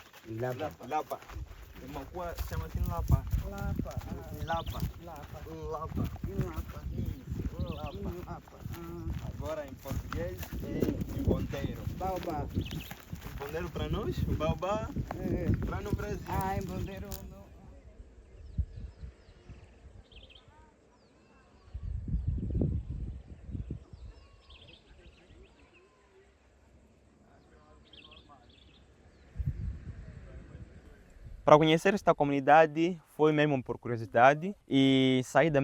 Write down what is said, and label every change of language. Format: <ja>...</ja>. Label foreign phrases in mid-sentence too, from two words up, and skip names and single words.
<pt>Lapa. Lapa. Makua chama-se lapa. Lapa. Lapa. Lapa. Lapa. Lapa. Isso. Lapa. Lapa. Agora em português é empondeiro. Baobá. Empondeiro para nós, o baobá para no Brasil. Empondeiro não. Para conhecer esta comunidade foi mesmo por curiosidade e saí da</pt>